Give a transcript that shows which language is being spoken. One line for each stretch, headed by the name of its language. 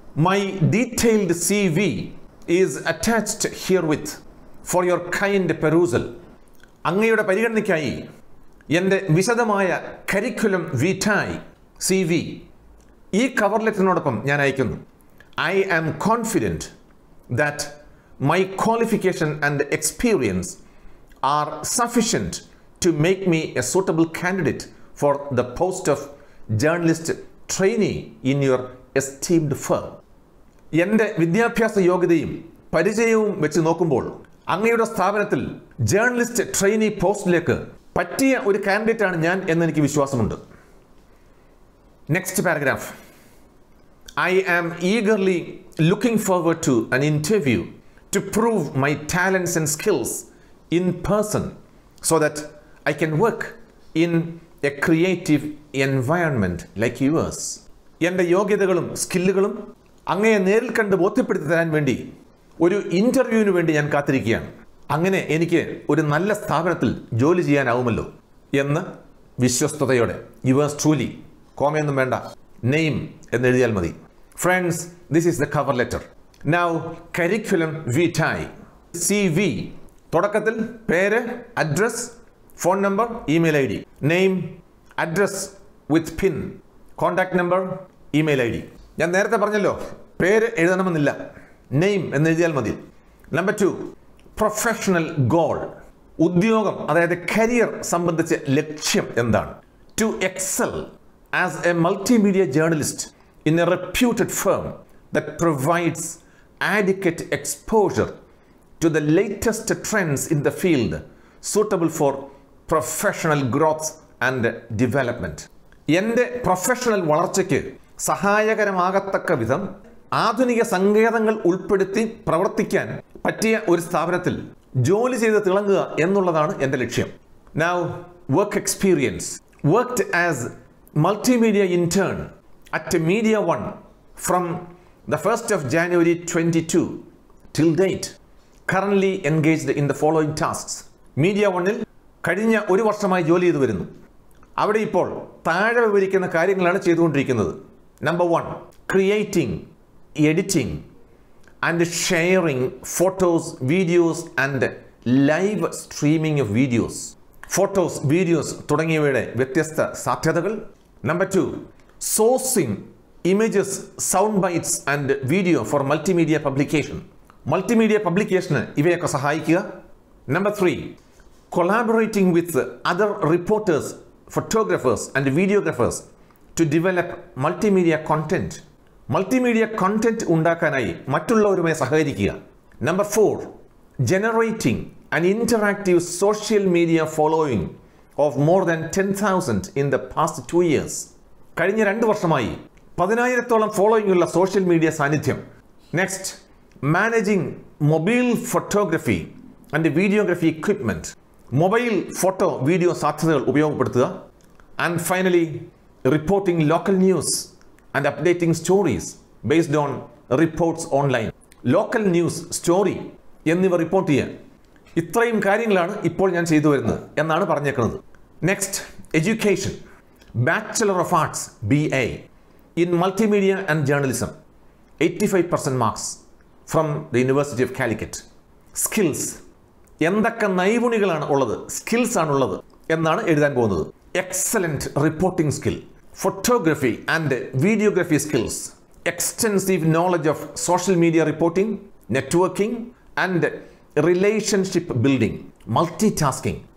English: My detailed CV is attached here with for your kind perusal.
Malayalam: അങ്ങയുടെ പരിഗണനയ്ക്കായി എൻ്റെ വിശദമായ curriculum വിറ്റായ് CV ഈ cover ലെറ്ററിനോടൊപ്പം ഞാൻ അയക്കുന്നു.
English: I am confident that my qualification and experience are sufficient to make me a suitable candidate for the post of journalist trainee in your esteemed firm.
Malayalam: എൻ്റെ വിദ്യാഭ്യാസ യോഗ്യതയും പരിചയവും വെച്ച് നോക്കുമ്പോൾ അങ്ങയുടെ സ്ഥാപനത്തിൽ ജേർണലിസ്റ്റ് ട്രെയിനി പോസ്റ്റിലേക്ക് പറ്റിയ ഒരു കാൻഡിഡേറ്റ് ആണ് ഞാൻ എന്ന് എനിക്ക് വിശ്വാസമുണ്ട്.
English: Next paragraph. I am eagerly looking forward to an interview to prove my talents and skills in person so that I can work in a creative environment like yours.
Malayalam: എൻ്റെ യോഗ്യതകളും സ്കില്ലുകളും അങ്ങയെ നേരിൽ കണ്ട് ബോധ്യപ്പെടുത്തി തരാൻ വേണ്ടി ഒരു ഇൻ്റർവ്യൂവിന് വേണ്ടി ഞാൻ കാത്തിരിക്കുകയാണ്. അങ്ങനെ എനിക്ക് ഒരു നല്ല സ്ഥാപനത്തിൽ ജോലി ചെയ്യാനാവുമല്ലോ എന്ന് വിശ്വസ്തയോടെ.
English: yours truly,
Malayalam: കോമയൊന്നും വേണ്ട, നെയിം എന്നെഴുതിയാൽ മതി.
English: Friends, this is the cover letter. Now, curriculum vitae. CV.
Malayalam: തുടക്കത്തിൽ പേര്, address, phone number, email I D.
English: Name, address with pin, contact number, email I D.
Malayalam: ഞാൻ നേരത്തെ പറഞ്ഞല്ലോ, പേര് എഴുതണമെന്നില്ല, നെയിം എന്നെഴുതിയാൽ മതി. Number 2, professional goal. ഉദ്യോഗം, അതായത് കരിയർ സംബന്ധിച്ച ലക്ഷ്യം എന്താണ്?
English: To excel as a multimedia journalist in a reputed firm that provides adequate exposure to the latest trends in the field suitable for professional growth and development.
Malayalam: എൻ്റെ professional വളർച്ചയ്ക്ക് സഹായകരമാകത്തക്ക വിധം ആധുനിക സങ്കേതങ്ങൾ ഉൾപ്പെടുത്തി പ്രവർത്തിക്കാൻ പറ്റിയ ഒരു സ്ഥാപനത്തിൽ ജോലി ചെയ്ത് തിളങ്ങുക എന്നുള്ളതാണ് എൻ്റെ ലക്ഷ്യം.
English: Now, work experience. Worked as multimedia intern at Media One from the 1st of January 22 till date. Currently engaged in the following tasks.
Malayalam: Media One-ൽ കഴിഞ്ഞ ഒരു വർഷമായി ജോലി ചെയ്തു വരുന്നു. അവിടെ ഇപ്പോൾ താഴെ വിവരിക്കുന്ന കാര്യങ്ങളാണ് ചെയ്തുകൊണ്ടിരിക്കുന്നത്.
English: Number 1, creating, editing and sharing photos, videos and live streaming of videos. Photos, videos
Malayalam: തുടങ്ങിയവയുടെ വ്യത്യസ്ത സാധ്യതകൾ.
English: Number 2, sourcing images, sound bites and video for multimedia publication.
Malayalam: Multimedia publication ഇവയൊക്കെ സഹായിക്കുക.
English: Number 3, collaborating with other reporters, photographers and videographers to develop multimedia content.
Malayalam: Multimedia content ഉണ്ടാക്കാനായി മറ്റുള്ളവരുമായി സഹകരിക്കുക.
English: Number 4, generating an interactive social media following of more than 10,000 in the past 2 years.
Malayalam: കഴിഞ്ഞ 2 വർഷമായി 10,000-ഓളം following ഉള്ള social media സാന്നിധ്യം.
English: Next, managing mobile photography and videography equipment.
Malayalam: Mobile photo video സാധ്യതകൾ ഉപയോഗപ്പെടുത്തുക.
English: And finally, reporting local news and updating stories based on reports online.
Malayalam: Local news, story എന്നിവ report ചെയ്യാൻ. ഇത്രയും കാര്യങ്ങളാണ് ഇപ്പോൾ ഞാൻ ചെയ്തു വരുന്നത് എന്നാണ് പറഞ്ഞേക്കുന്നത്.
English: Next, education. Bachelor of Arts, BA in Multimedia and Journalism, 85% marks from the University of Calicut. Skills.
Malayalam: എന്തൊക്കെ നൈപുണികളാണ് ഉള്ളത്, സ്കിൽസ് ആണുള്ളത് എന്നാണ് എഴുതാൻ പോകുന്നത്.
English: Excellent reporting skill, photography and videography skills, extensive knowledge of social media reporting, networking and relationship building, multi tasking.